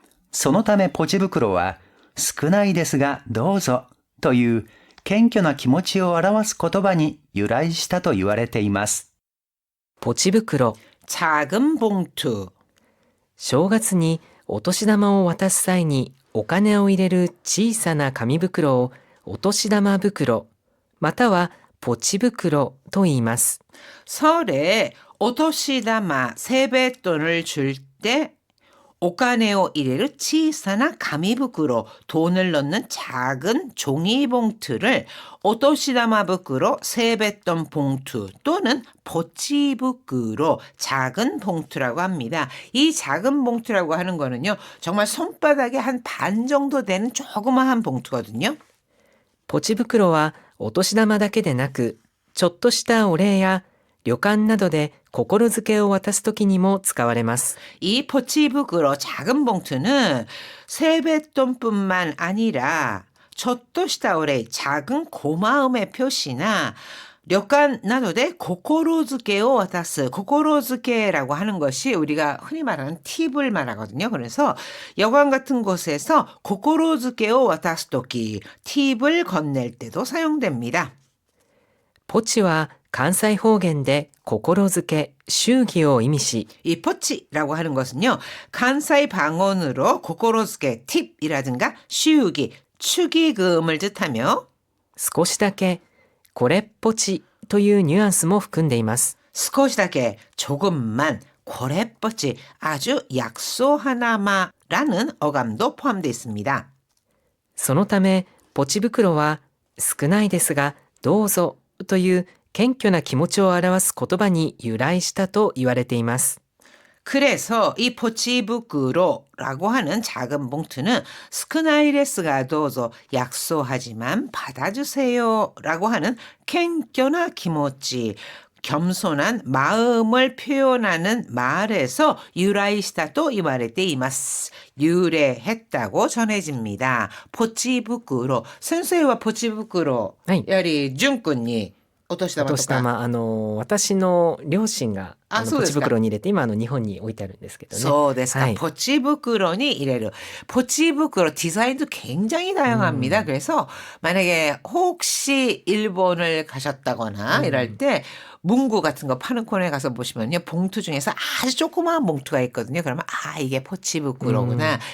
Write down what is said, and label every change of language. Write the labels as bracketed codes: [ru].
[ja] そのためポチ袋は、少ないですがどうぞという謙虚な気持ちを表す言葉に由来したと言われています。ポチ袋、 [ko] 작은 봉투. [ja] 正月にお年玉を渡す際にお金を入れる小さな紙袋をお年玉袋、またはポチ袋と言います。 [ko] 설에 오토시다마 세뱃돈을 줄 때 [ja] 오카네오 이레르 치사나 가미부끄로 [ko] 돈을 넣는 작은 종이봉투를 [ja] 오토시다마 부끄로 [ko] 세뱃돈 봉투 또는 보치부끄로 작은 봉투라고 합니다. 이 작은 봉투라고 하는 거는요. 정말 손바닥에 한 반 정도 되는 조그마한 봉투거든요. [ja] ポチ袋はお年玉だけでなく、ちょっとしたお礼や旅館などで心づけを渡すときにも使われます。 [ko] 이 포치부끄러 작은 봉투는 세뱃돈뿐만 아니라 [ja] 저토시타오레 [ko] 작은 고마움의 표시나 [ja] 료칸 나도데 고코로즈케を 와타스, [ko] 고코로즈케라고 하는 것이 우리가 흔히 말하는 팁을 말하거든요. 그래서 여관 같은 곳에서 [ja] 고코로즈케を 와타스 토키, [ko] 팁을 건넬 때도 사용됩니다. [ja] ポチは関西方言で心づけ、祝儀を意味し、 [ko] 이 포치라고 하는 것은요. 간사이 방언으로 고코로즈케, 팁이라든가 슈기, 축의금을 뜻하며 [ja] 少しだけ、これっぽちというニュアンスも含んでいます。 스코시다게 [ko] 조금만 [ja] 고래뻗지 [ko] 아주 약소 하나마라는 어감도 포함되어 있습니다. [ja] そのため、ポチ袋は少ないですがどうぞという謙虚な気持ちを表す言葉に由来したと言われています。 [ko] 그래서 이 포치부끄로라고 하는 작은 봉투는 [ja] 스크나이레스가 도저 [ko] 약소하지만 받아주세요라고 하는 [ja] 켄껴나 기모치 [ko] 겸손한 마음을 표현하는 말에서 [ja] 유라이시다또 이 말에 떼이마스 [ko] 유래했다고 전해집니다. 포치부끄로 선생님과 포치부끄로 [ja] はい。 [ko] 여리 준군이 [ja] お 오토시다마 年 또까 玉、私の両親がポチあそうですか袋に入れて今日本に置いてあるんですけどね。そうですか。はい。 [ko] 포치부끄러니 이래로. 포치부끄러 디자인도 굉장히 다양합니다. 그래서 만약에 혹시 일본을 가셨다거나 이럴 때 문구 같은 거 파는 코너에 가서 보시면요. 봉투 중에서 아주 조그마한 봉투가 있거든요. 그러면 아 이게 포치부끄러구나.